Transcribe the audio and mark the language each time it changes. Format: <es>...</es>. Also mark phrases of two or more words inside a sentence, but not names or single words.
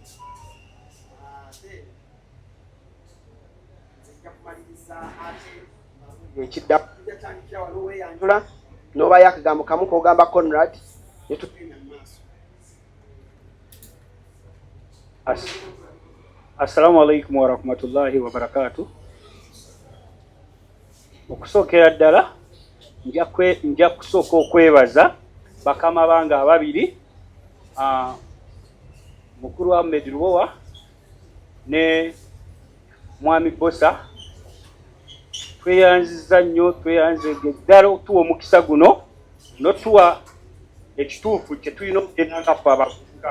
<lg>Ekidda yatandikira wano weeyanjula n'obayo akagambo kamu k'ogamba Conrad ne tugenda mu maaso.</lg> <ar>السلام عليكم ورحمة الله وبركاته.</ar> <lg>Okusookera ddala nja kusooka okwebaza bakama bange ababiri, mukulu Ahmed Lubowa ne Mwami Bosa. Tweyanziza nnyo, tweyanzege ddala otuwa omukisa guno n'otuwa ekituufu kye tulina okugenda nga ffe abavubuka.</lg>